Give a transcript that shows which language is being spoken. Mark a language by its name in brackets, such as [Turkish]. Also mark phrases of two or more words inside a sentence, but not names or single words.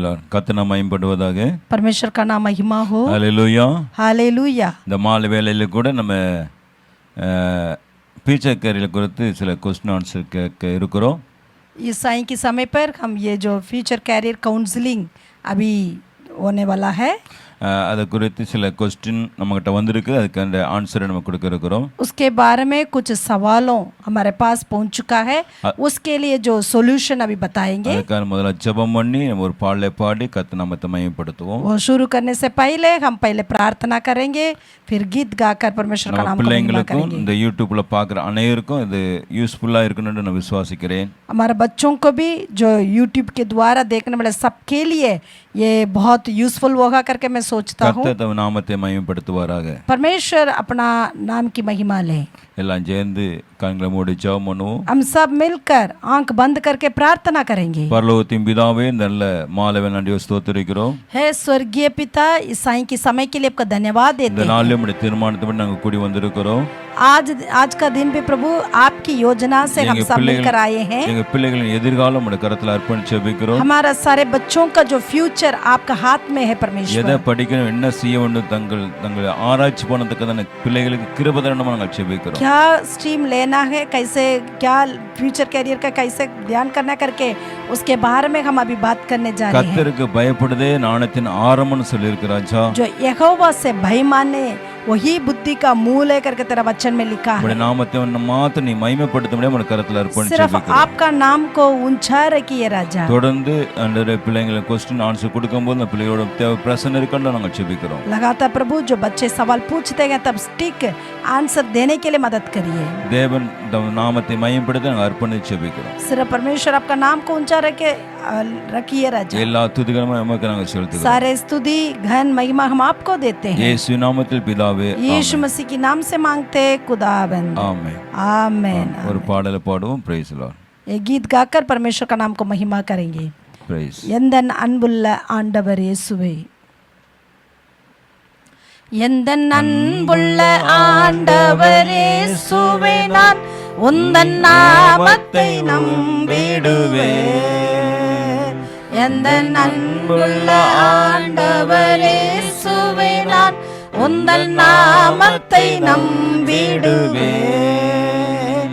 [Tamil] கர்த்தர் மகிமைப்படுவதாக. [Hindi] परमेश्वर का नाम महिमा हो. [Tamil] ஹல்லேலூயா. [Hindi] हालेलुया. [Tamil] இந்த மாலை வேளையில கூட நம்ம [English] future career [Tamil] குறித்து சில [English] question answer [Tamil] கேட்க இருக்கிறோம். [Hindi] इस साईं के समय पर हम ये जो [English] future career counseling [Hindi] अभी होने वाला है, [Tamil] அது குறித்து சில क्वेश्चन நம்மகிட்ட வந்திருக்கு. அதுக்கு அந்த ஆன்சரை நம்ம கொடுக்க இருக்கிறோம். [Hindi] उसके बारे में कुछ सवालों हमारे पास पहुंच चुका है. उसके लिए जो सॉल्यूशन अभी बताएंगे. [Tamil] அதுக்கான முதல்ல ஜெபம் பண்ணி நம்ம ஒரு பாடலை பாடி கர்த்தர் நாமத்தை மகிமைப்படுத்துவோம். [Hindi] वो शुरू करने से पहले हम पहले प्रार्थना करेंगे, फिर गीत गाकर परमेश्वर का नाम को महिमा करेंगे. [Tamil] இந்த யூடியூப்ல பார்க்குற அனைவருக்கும் இது யூஸ்ஃபுல்லா இருக்குன்னு நான் விசுவாசிக்கிறேன். [Hindi] हमारे बच्चों को भी जो यूट्यूब के द्वारा देखने वाले सबके लिए ये बहुत यूजफुल होगा करके मैं सोचता हूँ. [Tamil] கர்த்தர் தம் நாமத்தை மகிமைப்படுத்துவாராக. [Hindi] परमेश्वर अपना नाम की महिमा ले. [Tamil] எல்லாம் சேர்ந்து கண்களை மூடி ஜெபம் பண்ணுவோம். [Hindi] हम सब मिलकर आंख बंद करके प्रार्थना करेंगे. [Tamil] பரலோகத்தின் பிதாவே, நல்ல மாலை நன்றி ஸ்தோத்திரிக்கிறோம். [Hindi] हे स्वर्गीय पिता, इस साईं के समय के लिए आपका धन्यवाद देते [Tamil] இந்த [Hindi] हैं. [Tamil] நாளிலே உம்முடைய தீர்மானத்தின்படி நாங்கள் கூடி வந்திருக்கிறோம். [Hindi] आज का दिन भी प्रभु आपकी योजना से हम सब मिलकर आए हैं. [Tamil] எங்க பிள்ளைகளின் எதிர்காலம் உம்முடைய கரத்தில் அர்ப்பணிச்சு ஜெபிக்கிறோம். [Hindi] हमारा सारे बच्चों का जो फ्यूचर आपका हाथ में है परमेश्वर. [Tamil] எதை படிக்கணும், என்ன செய்ய வேண்டும், தங்களை ஆராய்ச்சி பண்ணதுக்கான பிள்ளைகளுக்கு கிருபை தரணுமா நாங்கள் ஜெபிக்கிறோம். [Hindi] क्या स्ट्रीम लेना है, कैसे क्या [English] future career [Hindi] का कैसे ध्यान करना करके उसके बारे में हम अभी बात करने जा रहे हैं. [Tamil] கர்த்தருக்கு பயப்படுதே ஞானத்தின் ஆரம்பம்னு சொல்லியிருக்கிறார் ராஜா. [Hindi] जो यहोवा से भय माने वही बुद्धि का मूल है करके तेरा वचन में लिखा है. [Tamil] உம்முடைய நாமத்தை மாத்திரம் நீ மகிமைப்படுத்தும்படி உம்முடைய கரத்தில் அர்ப்பணிச்சு [Hindi] सिर्फ [Tamil] ஜெபிக்கிறோம். [Hindi] आपका नाम को ऊंचा रखिए राजा. [Tamil] தொடர்ந்து அந்த பிள்ளைங்களுக்கு [English] question answer [Tamil] கொடுக்கும்போது அந்த பிள்ளையோட தேவை பிரச்சனை இருக்குன்னு நாங்கள் ஜெபிக்கிறோம். [Hindi] लगातार प्रभु जो बच्चे सवाल पूछते हैं तब [English] stick answer [Hindi] देने के लिए मदद करिए. [Tamil] தேவன் தம் நாமத்தை மகிமைப்படுத்த நாங்கள் அர்ப்பணிச்சு ஜெபிக்கிறோம். [Hindi] सिर्फ परमेश्वर आपका नाम को ऊंचा रखिए राजा. [Tamil] எல்லா துதிகளும் நமக்கு நாங்கள் செலுத்துகிறோம். [Hindi] सारे स्तुति घन महिमा हम आपको देते हैं. [Tamil] இயேசு நாமத்தில் பிதாவே, [Hindi] यीशु मसीह के नाम से मांगते खुदावंद. [Tamil] ஆமென். [Hindi] आमेन. [Tamil] ஒரு பாடலை பாடுவோம். [English] praise Lord. [Hindi] ये गीत गाकर परमेश्वर का नाम को महिमा करेंगे. [Tamil] பிரைஸ். எந்தன் அன்புள்ள ஆண்டவர் இயேசுவே, எந்தன் அன்புள்ள ஆண்டவர் இயேசுவே, நான் உந்தன் நாமத்தை நம்பிடுவேன். எந்தன் அன்புள்ள ஆண்டவர் இயேசுவே, நான் உந்தன் நாமத்தை நம்பிடுவேன்.